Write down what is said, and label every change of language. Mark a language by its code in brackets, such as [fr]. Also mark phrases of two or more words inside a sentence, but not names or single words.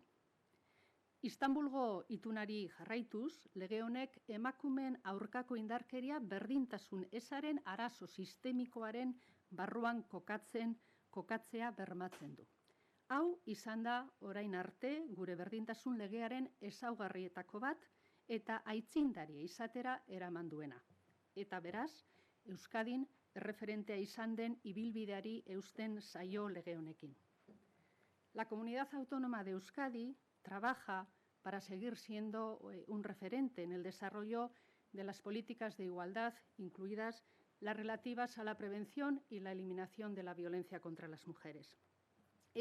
[eu] Istanbulgo itunari jarraituz, lege honek emakumeen aurkako indarkeria berdintasun ezaren arazo sistemikoaren barruan kokatzea bermatzen du. Hau izan da orain arte gure berdintasun legearen ezaugarrietako bat eta aitzindaria izatera eraman duena. Eta beraz, Euskadin erreferentea izan den ibilbideari eusten zaio lege honekin. [es] La Comunidad Autónoma de Euskadi trabaja para seguir siendo un referente en el desarrollo de las políticas de igualdad, incluidas las relativas a la prevención y la eliminación de la violencia contra las mujeres.